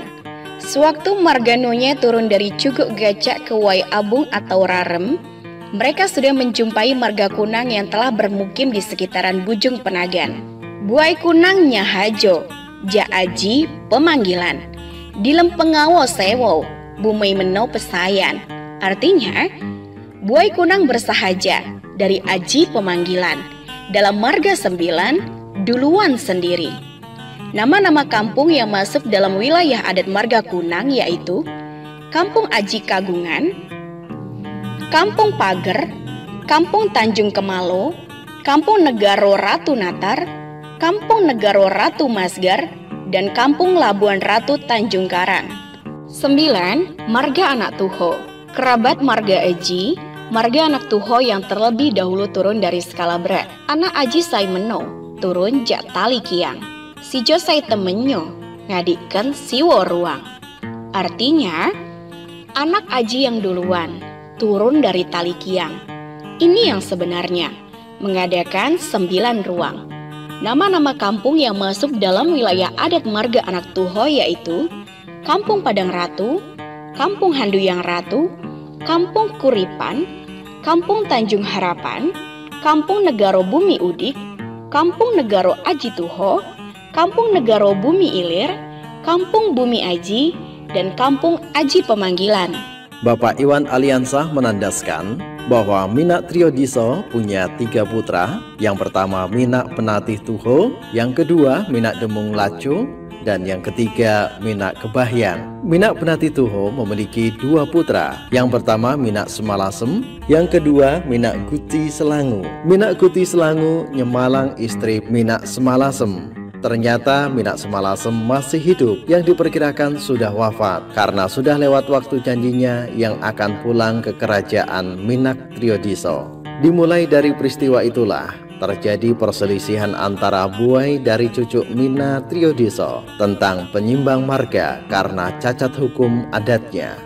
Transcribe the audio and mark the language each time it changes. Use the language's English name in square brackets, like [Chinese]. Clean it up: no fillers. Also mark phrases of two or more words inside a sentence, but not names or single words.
[Indonesian] Sewaktu Marga Nonye turun dari Cuguk Gacak ke Wai Abung atau Rarem, mereka sudah menjumpai Marga Kunang yang telah bermukim di sekitaran Bujung Penagan. [Lampung Api] Buai Kunang Nyahajo, Jaaji pemanggilan, Dilem Pengawo Sewo, Bumei Menau Pesayan. [Indonesian] Artinya, Buai Kunang bersahaja dari aji pemanggilan. Dalam Marga 9, duluan sendiri. Nama-nama kampung yang masuk dalam wilayah adat Marga Kunang yaitu Kampung Aji Kagungan, Kampung Pager, Kampung Tanjung Kemalo, Kampung Negaro Ratu Natar, Kampung Negaro Ratu Masgar, dan Kampung Labuan Ratu Tanjung Karang. 9. Marga Anak Tuho. Kerabat marga Aji, marga anak Tuho yang terlebih dahulu turun dari skala berat. [Lampung Api] Anak Aji Sai Meno, turun jak tali kiang. Sijo Sai Temenyo, ngadikan siwo ruang. [Indonesian] Artinya, anak Aji yang duluan, turun dari tali kiang. Ini yang sebenarnya, mengadakan 9 ruang. Nama-nama kampung yang masuk dalam wilayah adat marga anak Tuho yaitu Kampung Padang Ratu, Kampung Handuyang Ratu, Kampung Kuripan, Kampung Tanjung Harapan, Kampung Negaro Bumi Udik, Kampung Negaro Aji Tuho, Kampung Negaro Bumi Ilir, Kampung Bumi Aji, dan Kampung Aji Pemanggilan. Bapak Iwan Aliansah menandaskan bahwa Minak Triodiso punya 3 putra. Yang pertama Minak Penatih Tuho, yang kedua Minak Demung Laco, dan yang ketiga Minak Kebahyang. Minak Penatih Tuho memiliki 2 putra. Yang pertama Minak Semalasem, yang kedua Minak Guti Selangu. Minak Guti Selangu nyemalang istri Minak Semalasem. Ternyata Minak Semalasem masih hidup, yang diperkirakan sudah wafat karena sudah lewat waktu janjinya yang akan pulang ke kerajaan Minak Triodiso. Dimulai dari peristiwa itulah terjadi perselisihan antara buai dari cucu Minak Triodiso tentang penyimbang marga karena cacat hukum adatnya.